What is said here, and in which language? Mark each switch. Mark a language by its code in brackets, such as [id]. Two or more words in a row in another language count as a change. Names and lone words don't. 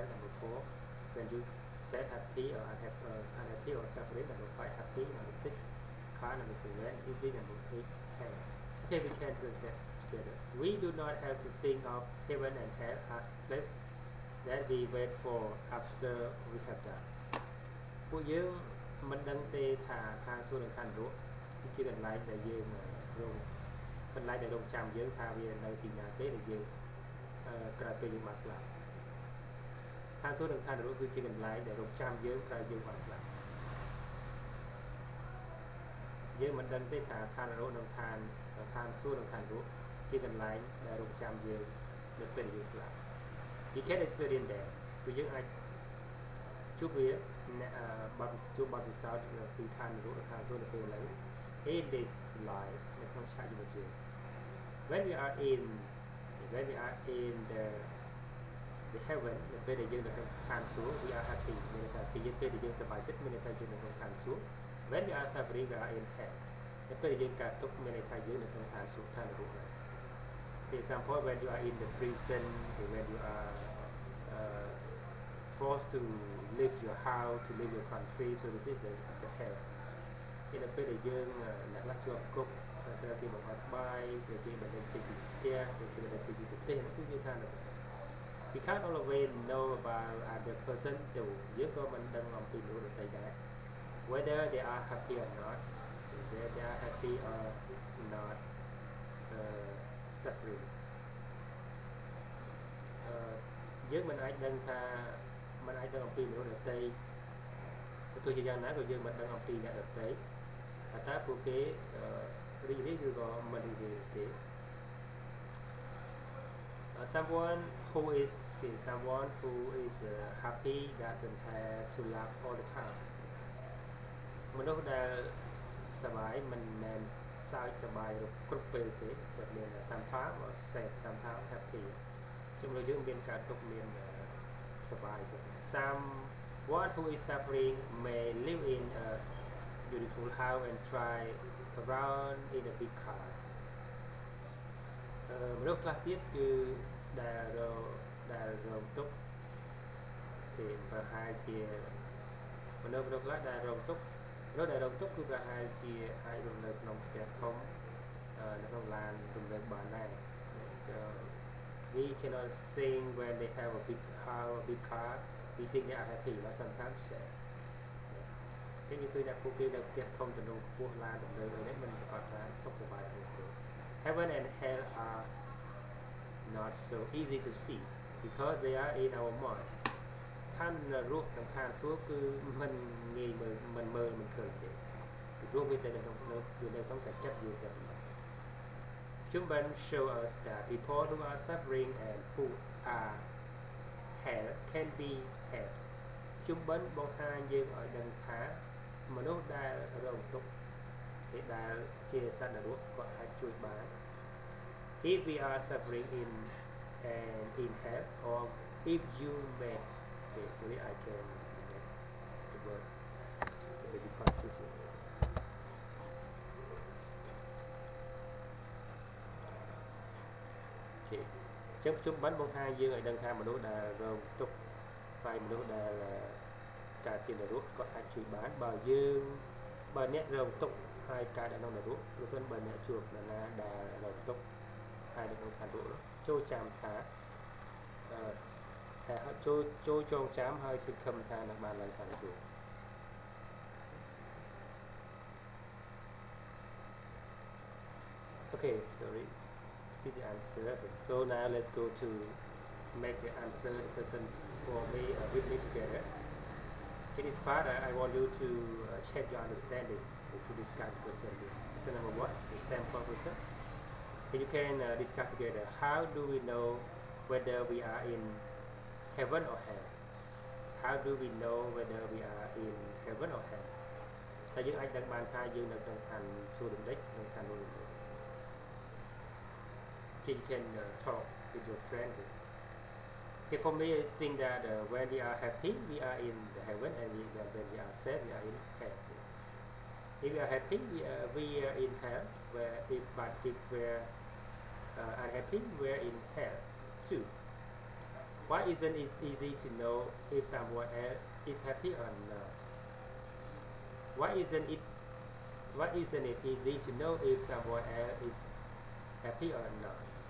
[en] Number 4, when you said happy or unhappy or suffering. Number 5, happy. Number 6, car. Number 7, easy. Number 8, hell. Okay, we can translate together. We do not have to think of heaven and hell as place that we wait for after we have died. [km] ពួកយើងមិនដឹងទេថាខាងសួគ៌និងខាងនរកគឺជាកន្លែងដែលយើងកន្លែងដែលរងចាំយើងថាវានៅទីណាទេដែលយើងក្រោយពេលយើងបានស្លាប់ខាងសួគ៌និងខាងនរកគឺជាកន្លែងដែលរងចាំយើងក្រោយយើងបានស្លាប់ យើងមិនដឹងទេថាខាងនរកនិងខាងសួគ៌និងខាងនរកជាកន្លែងដែលរងចាំយើងនៅពេលយើងស្លាប់ [en] We can experience [km] that គឺយើងអាចជួបវាជួបបទពិសោធន៍ពីខាងនរកនិងខាងសួគ៌នៅពេលឥឡូវ [en] in this life [km] នៅក្នុងឆាកជីវិតយើង [en] when we are in the the heaven [km] នៅពេលដែលយើងនៅក្នុងស្ថានសួគ៌ [en] we are happy [km] មានន័យថាពេលដែលយើងសប្បាយចិត្តមានន័យថាយើងនៅក្នុងស្ថានសួគ៌ [en] when we are suffering we are in hell [km] នៅពេលដែលយើងកើតទុក្ខមានន័យថាយើងនៅក្នុងស្ថានសួគ៌ឋាននរក [en] for example when you are in the prison when you are forced to leave your house to leave your country so this is the hell [km] នៅពេលដែលយើងអ្នកខ្លះជាប់គុកត្រូវគេបង្អត់បាយត្រូវគេបណ្តេញចេញពីផ្ទះត្រូវគេបណ្តេញចេញពីប្រទេសនោះគឺជាឋាននរក [en] we can't always know about other person [km] ទៅយើងក៏មិនដឹងអំពីមនុស្សដទៃដែរ [en] whether they are happy or not whether they are happy or not suffering [km] យើងមិនអាចដឹងថាមិនអាចដឹងអំពីមនុស្សដទៃទោះជាយ៉ាងណាក៏យើងមិនដឹងអំពីអ្នកដទៃថាតើពួកគេរីករាយឬក៏មិនរីករាយទេ [en] someone who is happy doesn't have to laugh all the time [km] មនុស្សដែលសប្បាយមិនមែនសើចសប្បាយគ្រប់ពេលទេតែមាន [en] sometimes or sad sometimes happy [km] ជាមួយយើងមានការទុក្ខមានសប្បាយ [en] someone who is suffering may live in a beautiful house and drive around in a big cars [km] មនុស្សខ្លះទៀតគឺដែលរងទុក្ខគេប្រហែលជាមនុស្សខ្លះដែលរងទុក្ខគឺប្រហែលជាអាចរស់នៅក្នុងផ្ទះធំនៅក្នុងឡានទំនើបបានដែរ [en] we cannot think when they have a big house a big car we think they are happy but sometimes sad [km] គេនិយាយថាពួកគេនៅផ្ទះធំទំនើបខ្ពស់ឡានទំនើបអីនេះមិន ប្រកាសថាសុខសប្បាយទេ [en] Heaven and hell are not so easy to see because they are in our mind [km] ឋាននរកនិងឋា នសួគ៌គឺមិនងាយមើលមិនឃើញទេពីព្រោះវាតែនៅក្នុងតែចិត្តយើងតែប៉ុណ្ណោះ [en] Chumban show us that people who are suffering and who are hell can be helped [km] ជុំបិណ្ឌបង្ហាញយើងឲ្យដឹងថាមនុស្សដែលរងទុក្ខគេដែលជាសត្វនរកគាត់អាចជួយបាន [en] if we are suffering in hell or if you make okay sorry I can make the word a bit confusing [km] okay ចឹងជុំបិណ្ឌបង្ហាញយើងឲ្យដឹងថាមនុស្សដែលរងទុក្ខហើយមនុស្សដែលកើតជានរកគាត់អាចជួយបានបើអ្នករងទុក្ខហើយកើតនៅក្នុងនរកប្រសិនបើអ្នកជួបនរណាដែលរងទុក្ខហើយនៅក្នុងឋាននរកចូលចាំថា ចូលចងចាំហើយសង្ឃឹមថានឹងបានឡើងឋានសួគ៌ [en] Okay sorry see the answer so now let's go to make the answer the person for me with me together in this part I want you to check your understanding to discuss the question question number one the sample question and you can discuss together how do we know whether we are in heaven or hell how do we know whether we are in heaven or hell [km] តែយើងអាចដឹងបានថាយើងនៅក្នុងឋានសួគ៌ដូចម្ដេចនិងឋាននរក [en] you can talk with your friend okay for me I think that when we are happy we are in the heaven and when we are sad we are in hell if we are happy we are in hell but if we are unhappy we are in hell too why isn't it easy to know if someone else is happy or not why isn't it easy to know if someone else is happy or not